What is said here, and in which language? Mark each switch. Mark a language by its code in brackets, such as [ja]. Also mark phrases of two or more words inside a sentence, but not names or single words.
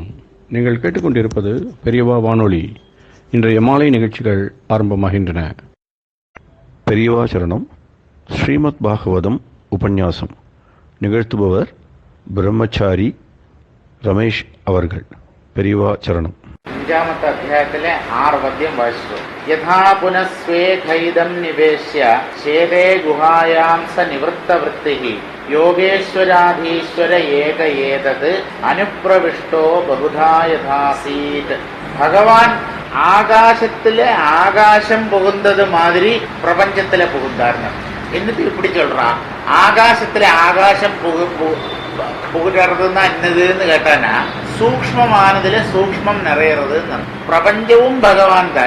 [ta] நீங்கள் கேட்டுக்கொண்டிருப்பது பெரியவா வானொலி. இன்றைய மாலை நிகழ்ச்சிகள் ஆரம்பமாகின்றன. பெரியவா சரணம். ஸ்ரீமத் பாகவதம் உபன்யாசம் நிகழ்த்துபவர் பிரம்மச்சாரி ரமேஷ் அவர்கள். பெரியவா சரணம். [ml] അഞ്ചാമത്തെ അധ്യായത്തിലെ 6 പദ്യം വായിച്ചു. [sa] യഥാ പുനഃസ്വേഖൈദം നിവേശ്യ ചേതേ ഗുഹായാം സ നിവൃത്തവൃത്തി യോഗേശ്വരാധീശ്വര ഏക ഏതത് അനുപ്രവിഷ്ടോ ബഹുധാ യഥാസീത്. [ta] ഭഗവാൻ ஆகாசத்துல ஆகாசம் புகுந்தது மாதிரி பிரபஞ்சத்துல புகுந்தார்னு. என்னது இப்படி சொல்றான்? ஆகாசத்துல ஆகாசம் புகுறதுன்னா என்னதுன்னு கேட்டானா, சூக்ஷ்மமானதுல சூக்ஷ்மம் நிறையறதுன்னு. பிரபஞ்சமும் பகவான் தான்.